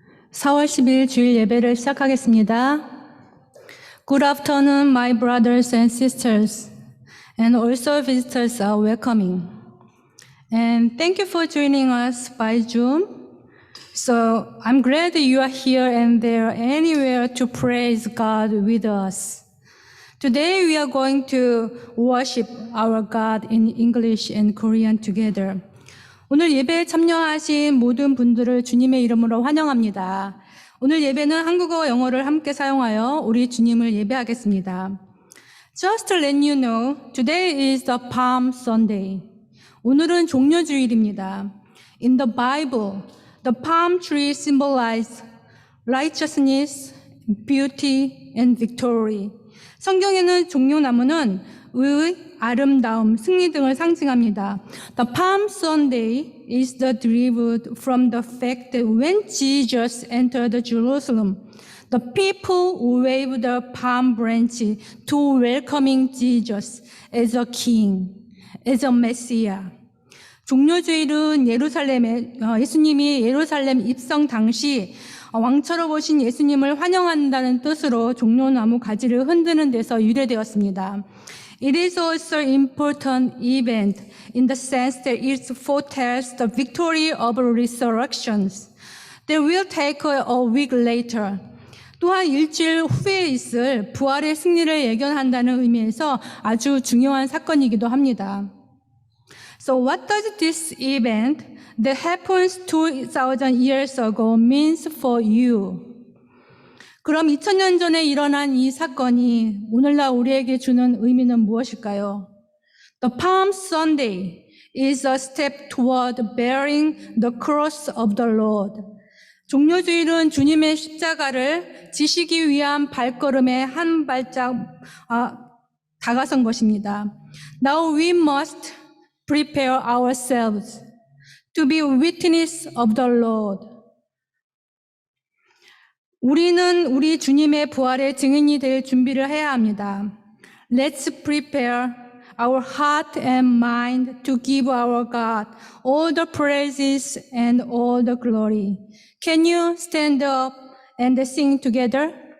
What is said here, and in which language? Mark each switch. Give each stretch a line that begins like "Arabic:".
Korean: 4월 10일 주일 예배를 시작하겠습니다.
English: Good afternoon, my brothers and sisters, and also visitors are welcoming. And thank you for joining us by Zoom. So I'm glad that you are here and there anywhere to praise God with us. Today we are going to worship our God in English and Korean together.
Korean: 오늘 예배에 참여하신 모든 분들을 주님의 이름으로 환영합니다. 오늘 예배는 한국어와 영어를 함께 사용하여 우리 주님을 예배하겠습니다.
English: Just to let you know, today is the Palm Sunday.
Korean: 오늘은 종려주일입니다.
English: In the Bible, the palm tree symbolizes righteousness, beauty, and victory.
Korean: 성경에는 종려나무는 의, 아름다움, 승리 등을 상징합니다.
English: The Palm Sunday is derived from the fact that when Jesus entered Jerusalem, the people waved the palm branch to welcoming Jesus as a king, as a Messiah.
Korean: 종려주일은 예수님이 예루살렘 입성 당시 왕처럼 오신 예수님을 환영한다는 뜻으로 종려나무 가지를 흔드는 데서 유래되었습니다.
English: It is also an important event in the sense that it foretells the victory of resurrections that will take a week later.
Korean: 또한 일주일 후에 있을 부활의 승리를 예견한다는 의미에서 아주 중요한 사건이기도 합니다.
English: So what does this event that happens 2,000 years ago means for you?
Korean: 그럼 2000년 전에 일어난 이 사건이 오늘날 우리에게 주는 의미는 무엇일까요?
English: The Palm Sunday is a step toward bearing the cross of the Lord.
Korean: 종려주일은 주님의 십자가를 지시기 위한 발걸음의 한 발짝 다가선 것입니다.
English: Now we must prepare ourselves to be witness of the Lord.
Korean: 우리는 우리 주님의 부활의 증인이 될 준비를 해야 합니다.
English: Let's prepare our heart and mind to give our God all the praises and all the glory. Can you stand up and sing together?